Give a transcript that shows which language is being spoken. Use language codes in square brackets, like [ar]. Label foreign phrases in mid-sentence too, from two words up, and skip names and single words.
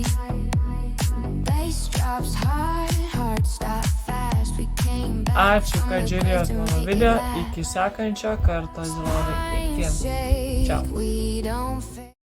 [en] Bass drops hard, hearts stop fast. We came back. [lt] Ačiū, kad žiūrėjot mano video. Iki sekančio karto, žiūrovai. Iki. Čiau.